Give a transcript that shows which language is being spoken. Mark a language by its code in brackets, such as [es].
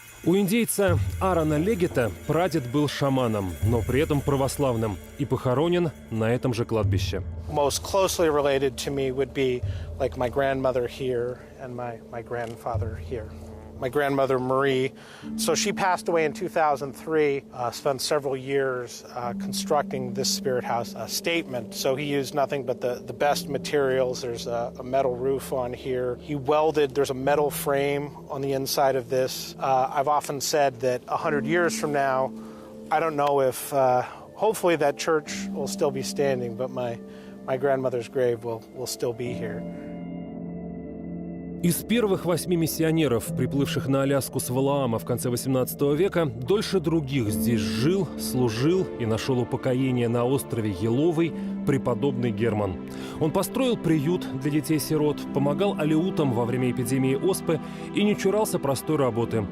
[ru] У индейца Аарона Легета прадед был шаманом, но при этом православным, и похоронен на этом же кладбище. [en] Most closely related to me would be like my grandmother here and my grandfather here. my grandmother Marie. So she passed away in 2003, spent several years constructing this Spirit House statement. So he used nothing but the best materials. There's a metal roof on here. He welded, there's a metal frame on the inside of this. I've often said that 100 years from now, I don't know if, hopefully that church will still be standing, but my grandmother's grave will still be here. [ru] Из первых 8 миссионеров, приплывших на Аляску с Валаама в конце XVIII века, дольше других здесь жил, служил и нашел упокоение на острове Еловый преподобный Герман. Он построил приют для детей-сирот, помогал алеутам во время эпидемии оспы и не чурался простой работы.